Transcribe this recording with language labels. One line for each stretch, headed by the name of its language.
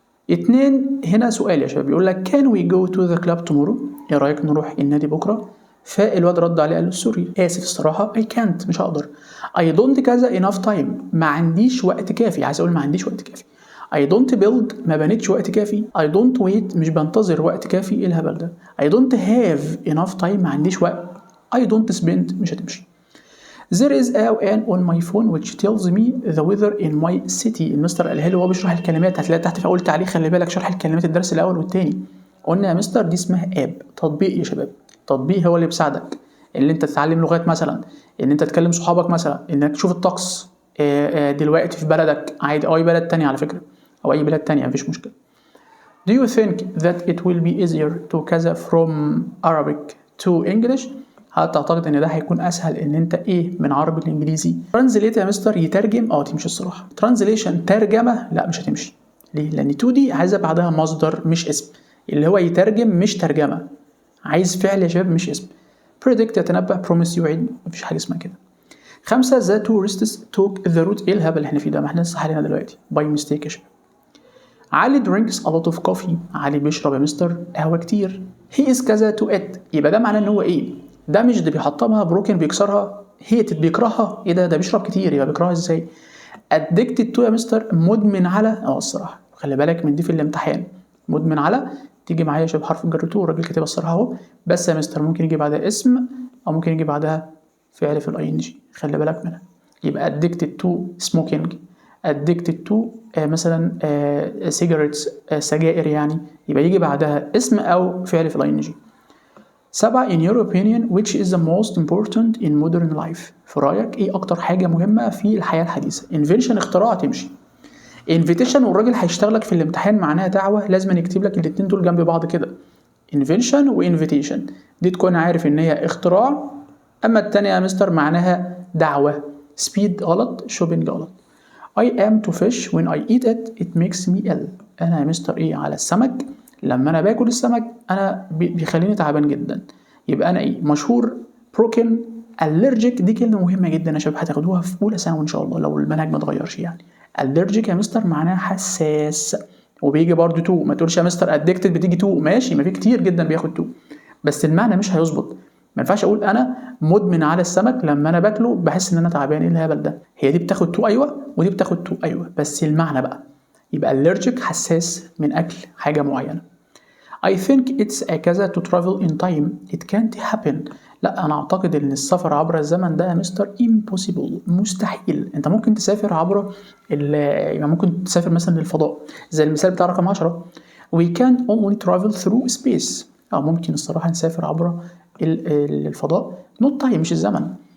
Arabic: 2 هنا سؤال يا شباب بيقول لك
English: can we go to the club tomorrow؟
Arabic: ايه رأيك نروح النادي بكرة؟ فالواد رد عليه قال له سوري آسف الصراحة
English: I can't
Arabic: مش هقدر. I don't كذا
English: enough time
Arabic: ما عنديش وقت كافي، عايز أقول ما عنديش وقت كافي.
English: I don't build
Arabic: ما بنيتش وقت كافي.
English: I don't wait
Arabic: مش بنتظر وقت كافي. ايه الهبل ده؟
English: I don't have enough time
Arabic: ما عنديش وقت.
English: I don't spend
Arabic: مش هتمشي.
English: There is an on my phone which tells me the weather in my city.
Arabic: المستر قالها له وهو بيشرح الكلمات، هتلاقي تحت في أول تعليق خلي بالك شرح الكلمات الدرس الأول والتاني. قلنا يا مستر دي اسمها اب، تطبيق يا شباب. تطبيق هو اللي بيساعدك اللي انت تتعلم لغات مثلا، ان انت تكلم صحابك مثلا، انك تشوف الطقس دلوقتي في بلدك عادي او اي بلد تاني على فكرة، او اي بلد تانية مفيش مشكلة.
English: Do you think that it will be easier to
Arabic: كذا
English: from Arabic to English؟
Arabic: هل تعتقد ان ده هيكون اسهل ان انت ايه من عربي لانجليزي؟ ترانزليت يا مستر يترجم تمشي الصراحه. ترانزليشن ترجمه لا مش هتمشي. ليه؟ لان تو دي عايزه بعدها مصدر مش اسم، اللي هو يترجم مش ترجمه، عايز فعل يا شباب مش اسم. predict يتنبأ، promise يوعد، مفيش حاجه اسمها كده.
English: 5 the tourists took the route.
Arabic: ايه الهبل اللي احنا فيه ده؟ ما احنا لسه حالينا دلوقتي
English: by mistake
Arabic: يا شباب.
English: علي drinks a lot of coffee.
Arabic: علي بيشرب يا مستر قهوه كتير.
English: he is كذا to it.
Arabic: يبقى ده معناه ان هو ايه؟ ده مش ده بيحطمها بروكن بيكسرها، هي بيكرهها. ايه ده بيشرب كتير يبقى بيكرهها ازاي؟ addicted to يا مستر مدمن على الصراحه خلي بالك من دي في الامتحان. مدمن على تيجي معايا شبه حرف الجر تو، الراجل كاتبها الصراحه اهو، بس يا مستر ممكن يجي بعدها اسم او ممكن يجي بعدها فعل في الاي ان جي، خلي بالك منها. يبقى
English: addicted to smoking،
Arabic: addicted to مثلا cigarettes سجائر يعني، يبقى يجي بعدها اسم او فعل في الاي ان جي. 7
English: in your opinion which is the most important in modern life؟
Arabic: في رأيك ايه اكتر حاجة مهمة في الحياة الحديثة؟ invention اختراع تمشي. invitation والراجل هيشتغلك في الامتحان معناها دعوة، لازم يكتب لك الاتنين دول جنب بعض كده، invention و invitation. دي تكون عارف ان هي اختراع، اما التانية يا مستر معناها دعوة. speed غلط، shopping غلط.
English: I am to fish when I eat it makes me ill.
Arabic: انا يا مستر ايه على السمك، لما انا باكل السمك انا بيخليني تعبان جدا. يبقى انا ايه مشهور. broken allergic دي كلمه مهمه جدا يا شباب هتاخدوها في اولى ثانوي ان شاء الله لو المنهج ما اتغيرش يعني. allergic يا مستر معناها حساس، وبيجي برضو تو، ما تقولش يا مستر addicted بتيجي تو، ماشي ما في كتير جدا بياخد تو بس المعنى مش هيظبط. ما ينفعش اقول انا مدمن على السمك لما انا باكله بحس ان انا تعبان. ايه الهبل ده؟ هي دي بتاخد تو ايوه ودي بتاخد تو ايوه، بس المعنى بقى يبقى allergic حساس من اكل حاجه معينه.
English: I think it's a كذا to travel in time it can't happen.
Arabic: لا انا اعتقد ان السفر عبر الزمن ده يا مستر impossible مستحيل. انت ممكن تسافر عبر يعني ممكن تسافر مثلا للفضاء زي المثال بتاع رقم 10
English: we can only travel through space.
Arabic: ممكن الصراحه نسافر عبر الفضاء
English: not time
Arabic: مش الزمن.